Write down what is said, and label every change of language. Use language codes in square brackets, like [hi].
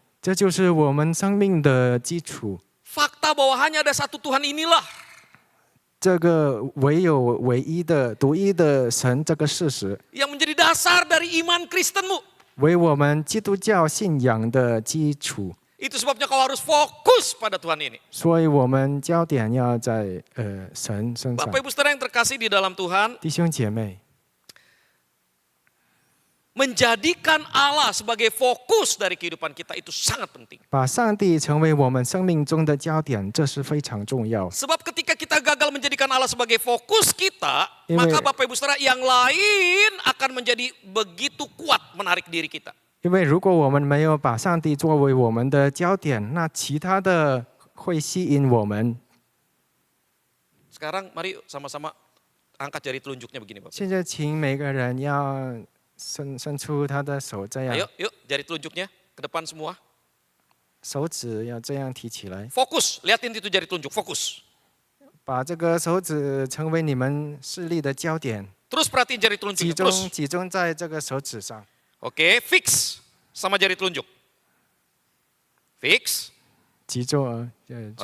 [zh] 这就是我们生命的基础。 [id] Fakta bahwa hanya ada satu Tuhan inilah [zh] 这个唯一的独一的神这个事实， [id] yang menjadi dasar dari iman Kristenmu. [zh] 为我们基督教信仰的基础。 [id] Itu sebabnya kau harus fokus pada Tuhan ini. [zh] 所以我们焦点要在神身上。 [id] Bapak Ibu Saudara yang terkasih di dalam Tuhan, [zh] 弟兄姐妹， [id] menjadikan Allah sebagai fokus dari kehidupan kita itu sangat penting. [zh] 把上帝成为我们生命中的焦点，这是非常重要。 [id] Sebab ketika kita gagal menjadikan Allah sebagai fokus kita, Ini- maka Bapak Ibu Saudara yang lain akan menjadi begitu kuat menarik diri kita. [zh] 因为如果我们没有把上帝作为我们的焦点，那其他的会吸引我们。 [id] Sekarang mari sama-sama angkat jari telunjuknya begini Bapak. [zh] 现在请每个人要伸出他的手，这样 [id] Ayo, yuk jari telunjuknya ke depan semua. [zh] 手指要这样提起来， [id] Fokus, lihatin itu jari telunjuk, fokus. [zh] 把这个手指成为你们视力的焦点， [id] Terus perhatiin jari [zh] 集 [id] telunjuknya, [zh] 中 [id] terus. [zh] 集中在这个手指上， [id] Oke, fix sama jari telunjuk. Fix. [zh] 集中注